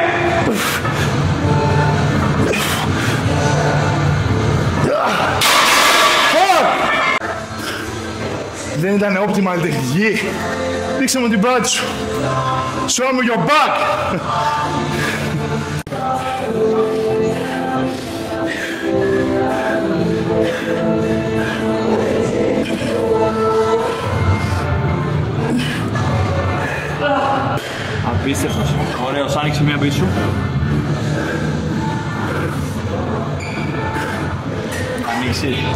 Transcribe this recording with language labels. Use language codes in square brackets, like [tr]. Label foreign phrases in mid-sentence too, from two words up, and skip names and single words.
[el] Δεν ήταν optimal τεχνική. Δείξε μου την πλάτη σου. [en] Show me your back. [el] Απίστευτος. Ωραίος, άνοιξε μία πίσω. Ανοίξει.